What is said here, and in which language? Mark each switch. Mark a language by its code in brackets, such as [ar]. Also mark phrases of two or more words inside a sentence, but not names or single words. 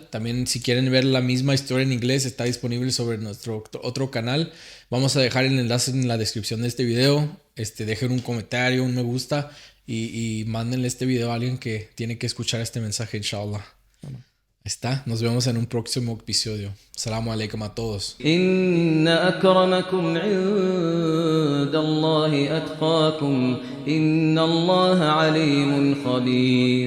[es] También si quieren ver la misma historia en inglés, está disponible sobre nuestro otro canal. Vamos a dejar el enlace en la descripción de este video. Dejen un comentario, un me gusta y mándenle este video a alguien que tiene que escuchar este mensaje, inshallah. Está. Nos vemos en un próximo episodio. [ar] السلام عليكم [es] a todos. [ar] إن أكرمكم عند الله أتقاكم إن الله عليم خبير